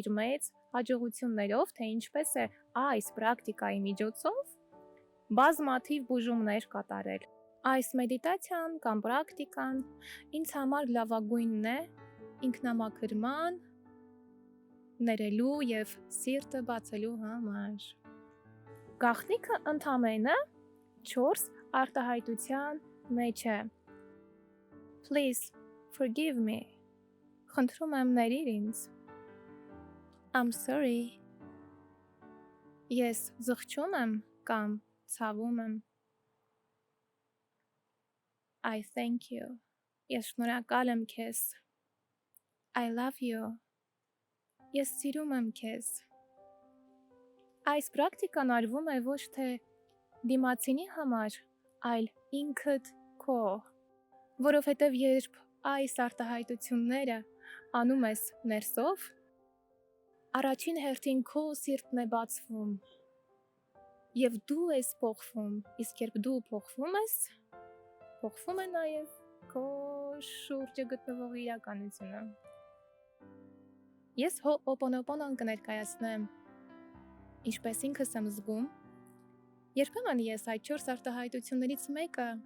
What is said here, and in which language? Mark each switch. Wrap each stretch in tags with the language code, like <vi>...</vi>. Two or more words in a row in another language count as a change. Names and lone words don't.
<hy>իր մեծ հաջողություններով, թե ինչպես է այս պրակտիկայի միջոցով բազմաթիվ բուժումներ կատարել։ Այս մեդիտացիան կամ պրակտիկան ինձ համար լավագույնն է ինքնամաքրման, ներելու եւ սիրտը բացելու համար։ Գաղտնիքը ընդամենը 4 արտահայտության մեջ է։</hy> <en>Please forgive me.</en> <hy>Խնդրում եմ ներիր ինձ։</hy> <en>I'm sorry.</en> <hy>Ես զղջում եմ կամ ցավում եմ։</hy> <en>I thank you.</en> <hy>Ես շնորհակալ եմ քեզ։</hy> <en>I love you.</en> <hy>Ես սիրում եմ քեզ։ Այս պրակտիկան արվում է ոչ թե դիմացինի համար, այլ ինքդ քո, որովհետև երբ այս արտահայտությունները անում ես ներսով, առաջին հերթին քո սիրտն է բացվում եւ դու ես փոխվում, իսկ երբ դու փոխվում ես, փոխվում է նաեւ քո շուրջը գտնվող իրականությունը։ Ես հոօպոնոպոնոն կներկայացնեմ, ինչպես ինքս եմ զգում, երբեմն ես այդ 4 արտահայտություններից մեկը</hy>